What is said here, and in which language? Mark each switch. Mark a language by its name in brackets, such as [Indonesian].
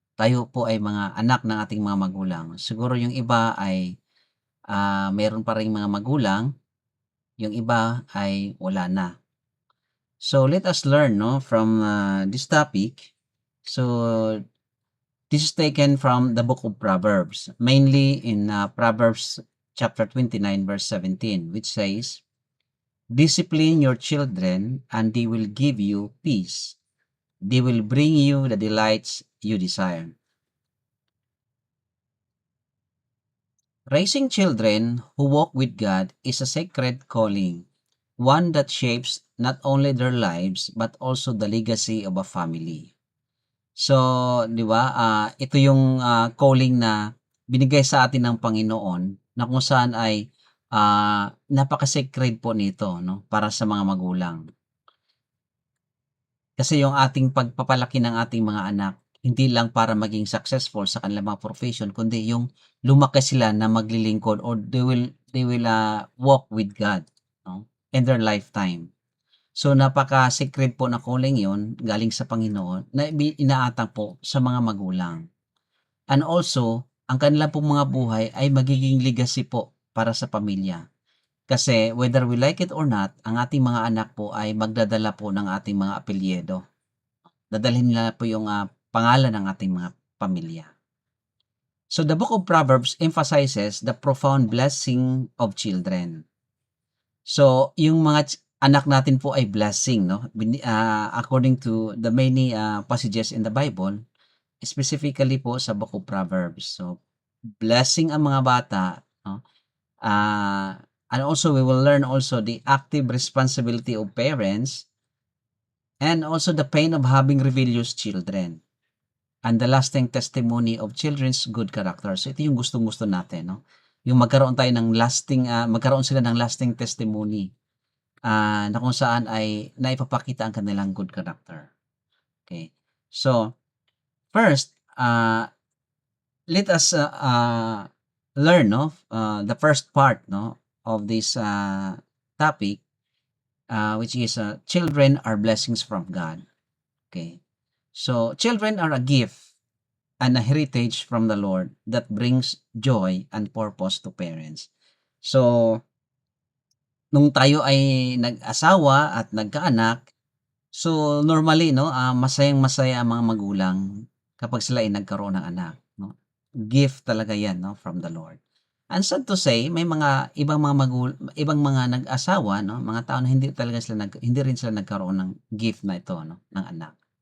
[Filipino] Tayo po ay mga anak ng ating mga magulang. Siguro yung iba ay meron pa ring mga magulang, yung iba ay wala na. [English] So let us learn no from this topic. So this is taken from the book of Proverbs, mainly in Proverbs chapter 29 verse 17, which says, "Discipline your children and they will give you peace. They will bring you the delights you desire." Raising children who walk with God is a sacred calling, one that shapes not only their lives but also the legacy of a family. [Filipino] So, 'di ba, ito yung calling na binigay sa atin ng Panginoon na kung saan ay napaka-sacred po nito 'no, para sa mga magulang. Kasi yung ating pagpapalaki ng ating mga anak, hindi lang para maging successful sa kanilang mga profession, kundi yung lumaki sila na maglilingkod or [English] they will walk with God [Filipino] 'no, [English] in their lifetime. [Filipino] So, napaka-sacred po na calling yon galing sa Panginoon na inaatang po sa mga magulang. And also, ang kanilang pong mga buhay ay magiging legacy po para sa pamilya. Kasi [English] whether we like it or not, [Filipino] ang ating mga anak po ay magdadala po ng ating mga apelyido. Dadalhin nila po yung pangalan ng ating mga pamilya. [English] So the book of Proverbs emphasizes the profound blessing of children. [Filipino] So yung mga anak natin po ay blessing, no? [English] According to the many passages in the Bible, specifically po sa book of Proverbs. [Filipino] So blessing ang mga bata, no? [English] And also we will learn also the active responsibility of parents and also the pain of having rebellious children and the lasting testimony of children's good character. [Filipino] So ito yung gustong-gusto natin, no? Yung magkaroon tayo ng magkaroon sila ng lasting testimony na kung saan ay naipapakita ang kanilang good character. [English] Okay. So, first, let us learn no the first part no of this topic, which is children are blessings from God. Okay. So, children are a gift and a heritage from the Lord that brings joy and purpose to parents. [Filipino] So, nung tayo ay nag-asawa at nagkaanak, so normally 'no, masayang-masaya ang mga magulang kapag sila ay nagkaroon ng anak 'no. Gift talaga 'yan 'no, [English] from the Lord. And sad to say, [Filipino] may mga ibang mga nag-asawa 'no, mga tao na hindi rin sila nagkaroon ng gift na ito 'no, ng anak.